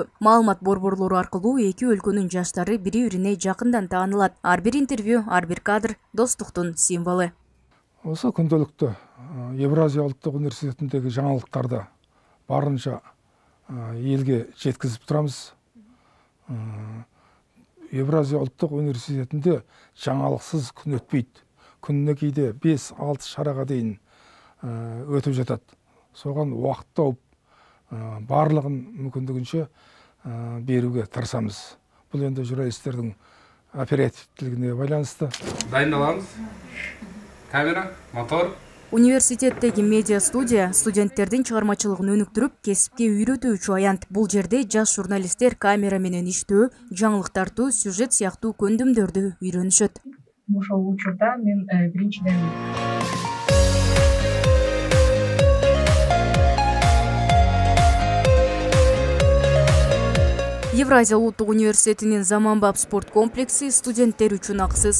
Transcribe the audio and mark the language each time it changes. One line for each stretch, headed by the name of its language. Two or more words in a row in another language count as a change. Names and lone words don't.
Kyrgyz: Маалымат борборлору аркылуу эки өлкөнүн жаштары бири-бирине жакындан таанылат. Ар бир интервью, ар бир кадр достуктун символу. Осы күндөлүктө Евразия улуттук университетиндеги жаңылыктарды барынча элге жеткизип турабыз.
Kazakh: Евразия ұлттық университетінде жаңалықсыз күн өтпейді. Күніне кейде 5-6 шараға дейін өтіп жатады. Соған уақыт тауып, барлығын мүмкіндігінше беруге тырысамыз. Бұл енді журналистердің оперативтілігіне байланысты. Дайындаламыз. Камера, мотор. Университеттегі медиа студия студенттердің шығармашылығын өніктіріп, кесіпке
Kyrgyz: үйретүүчү аянт.
Kazakh: Бұл жерде жас журналисттер
Kyrgyz: камера менен иштөө, жаңылык тартуу, сюжет сыяктуу көндүмдөрдү үйрөнүшөт. Ошол учурда мен биринчиден Евразия улуттук университетинин заманбап спорт комплекси студенттер үчүн акысыз.